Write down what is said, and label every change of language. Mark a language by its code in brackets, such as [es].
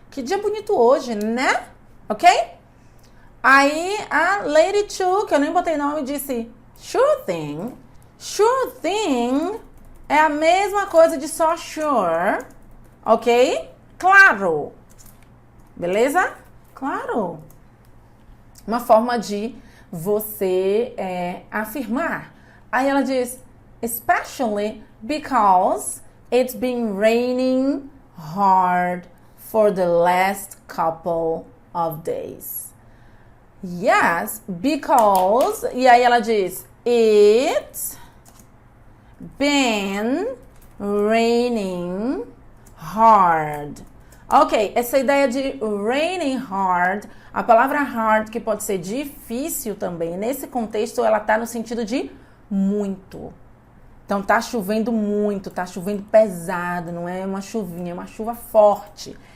[pt] Que dia bonito hoje, né? Ok? Aí, a Lady Two, que eu nem botei nome, disse [en] sure thing. [pt] Sure thing é a mesma coisa de só sure. Ok? Claro. Beleza? Claro. Uma forma de você afirmar. Aí ela diz, [en] especially because it's been raining hard for the last couple of days. Yes, because... [pt] E aí ela diz, [en] it's been raining hard. [pt] Ok, essa ideia de raining hard, a palavra hard, que pode ser difícil também, nesse contexto ela tá no sentido de muito. Então tá chovendo muito, tá chovendo pesado, não é uma chuvinha, é uma chuva forte.